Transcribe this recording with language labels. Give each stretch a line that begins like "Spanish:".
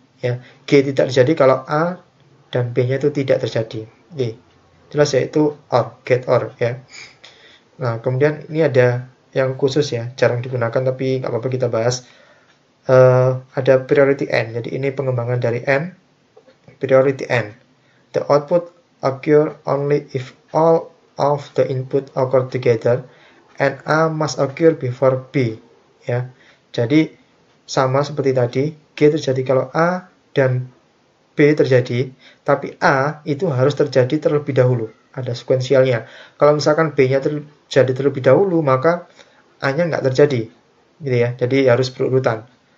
Indonesian: Ya, G tidak terjadi kalau A dan B-nya itu tidak terjadi. Oke. Jelas ya, itu OR, get OR ya. Nah, kemudian ini ada yang khusus ya, jarang digunakan tapi nggak apa-apa kita bahas. Ada priority N, jadi ini pengembangan dari N. Priority N.
English: The output occur only if all of the input occur together and A must occur before B.
Indonesian: Ya, jadi sama seperti tadi, G terjadi kalau A dan B terjadi, tapi A itu harus terjadi terlebih dahulu. Ada sekuensialnya. Kalau misalkan B-nya terjadi terlebih dahulu, maka A-nya nggak terjadi. Gitu ya. Jadi harus berurutan.